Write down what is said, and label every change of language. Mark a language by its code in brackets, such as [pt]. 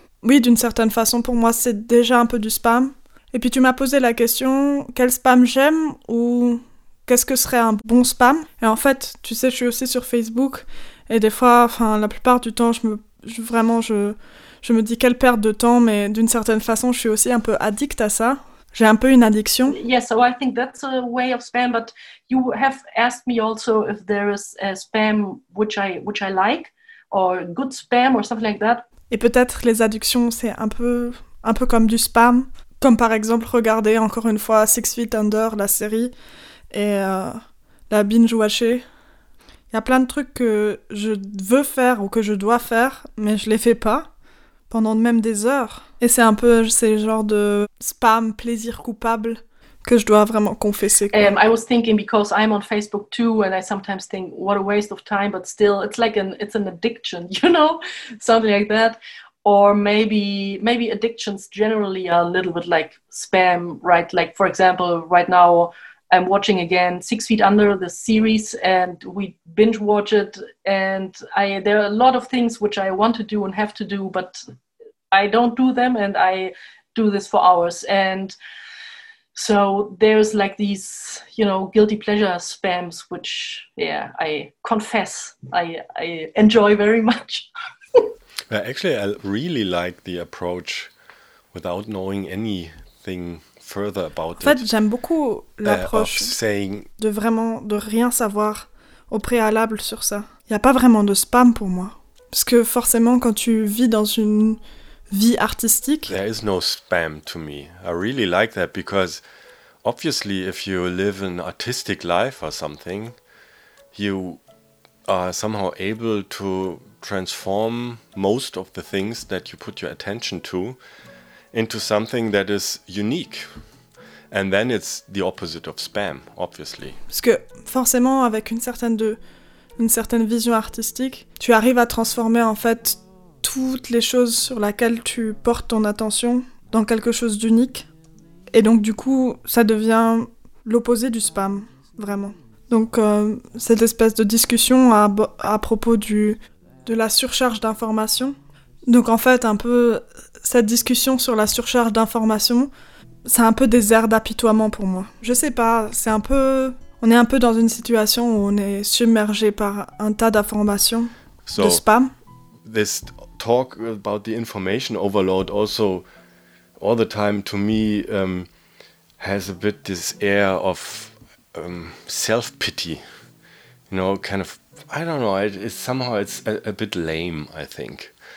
[fr] Oui, d'une certaine façon, pour moi, c'est déjà un peu du spam. Et puis tu m'as posé la question, quel spam j'aime ou qu'est-ce que serait un bon spam? Et en fait, tu sais, je suis aussi sur Facebook. Et des fois, enfin, la plupart du temps, je me dis quelle perte de temps, mais d'une certaine façon, je suis aussi un peu addict à ça. J'ai un peu une addiction. [en] Yes, so I think that's a way of spam. But you have asked me also if there is a spam which I like or good spam or something like that. [fr] Et peut-être les addictions, c'est un peu comme du spam, comme par exemple regarder encore une fois Six Feet Under, la série, et la binge watcher. Il y a plein de trucs que je veux faire ou que je dois faire, mais je les fais pas, pendant même des heures. Et c'est un peu ce genre de spam, plaisir coupable, que je dois vraiment confesser. [en] I was thinking, because I'm on Facebook too, and I sometimes think, what a waste of time, but still, it's an addiction, you know? Something like that. Or maybe addictions generally are a little bit like spam, right? Like, for example, right now, I'm watching again Six Feet Under, the series, and we binge watch it. And there are a lot of things which I want to do and have to do, but I don't do them and I do this for hours. And so there's like these, you know, guilty pleasure spams, which, yeah, I confess, I enjoy very much. Actually, I really like the approach without knowing anything further about [fr] en fait, j'aime beaucoup l'approche de vraiment de rien savoir au préalable sur ça. Il n'y a pas vraiment de spam pour moi. Parce que forcément, quand tu vis dans une vie artistique. [en] There is no spam to me. I really like that because obviously if you live an artistic life or something, you are somehow able to transform most of the things that you put your attention to into something that is unique. And then it's the opposite of spam, obviously. [fr] Parce que forcément, avec une certaine vision artistique, tu arrives à transformer en fait toutes les choses sur lesquelles tu portes ton attention dans quelque chose d'unique. Et donc du coup, ça devient l'opposé du spam, vraiment. Donc cette espèce de discussion à propos de la surcharge d'information. Donc en fait, un peu cette discussion sur la surcharge d'information, c'est un peu des airs d'apitoiement pour moi. Je sais pas, c'est un peu... On est un peu dans une situation où on est submergé par un tas d'informations, [en] so, [fr] de spam. [en] This talk about the information overload also, all the time, to me, has a bit this air of self-pity. You know, kind of, I don't know, it's somehow it's a bit lame, I think.